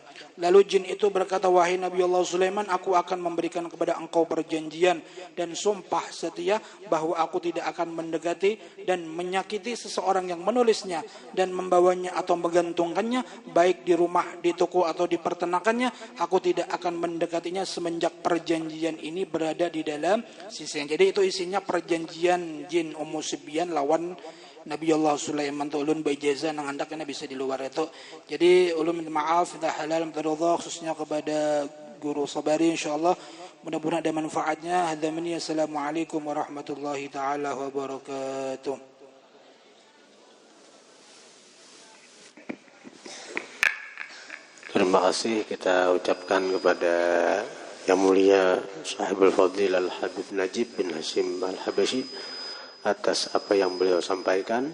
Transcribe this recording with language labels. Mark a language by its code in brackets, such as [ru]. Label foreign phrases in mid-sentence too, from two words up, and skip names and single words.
[id] Lalu jin itu berkata, "Wahai Nabi Allah Sulaiman, aku akan memberikan kepada engkau perjanjian dan sumpah setia bahwa aku tidak akan mendekati dan menyakiti seseorang yang menulisnya dan membawanya atau menggantungkannya, baik di rumah, di toko atau di peternakannya. Aku tidak akan mendekatinya semenjak perjanjian ini berada di dalam sisinya." Jadi itu isinya perjanjian jin Ummu Sibyan lawan Nabi Allah Sulaiman. [bjn] Ulun baijaza nang handaknya bisa di luar itu. Jadi ulun minta maaf, minta halal, minta ridha khususnya kepada guru Sabari, insyaallah mudah-mudahan ada manfaatnya. [ar] هذا مني، السلام عليكم ورحمة الله تعالى وبركاته. [id] Terima kasih kita ucapkan kepada Yang Mulia Sahibul Fadil Al-Habib Najib bin Hashim Al-Habashi atas apa yang beliau sampaikan.